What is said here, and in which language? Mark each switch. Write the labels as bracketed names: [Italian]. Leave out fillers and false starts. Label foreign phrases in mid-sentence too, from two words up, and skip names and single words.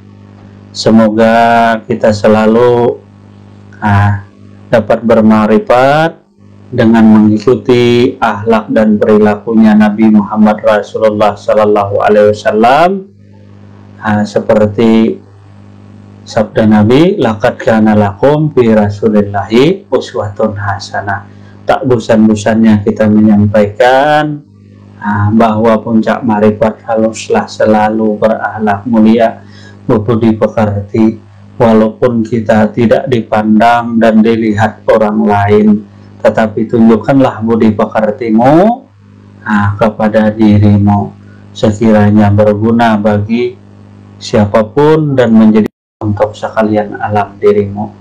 [Indonesian] Semoga kita selalu dapat bermarifat dengan mengikuti akhlak dan perilakunya Nabi Muhammad Rasulullah [Arabic] صلى الله عليه وسلم, [Indonesian] seperti sabda Nabi, [Arabic] لقد كان لكم في رسول الله أسوة حسنة. [Indonesian] Tak bosan-bosannya kita menyampaikan bahwa puncak marifat haruslah selalu berakhlak mulia, berbudi pekerti, walaupun kita tidak dipandang dan dilihat orang lain, tetapi tunjukkanlah budi pekertimu kepada dirimu, sekiranya berguna bagi siapapun dan menjadi untuk sekalian alam dirimu.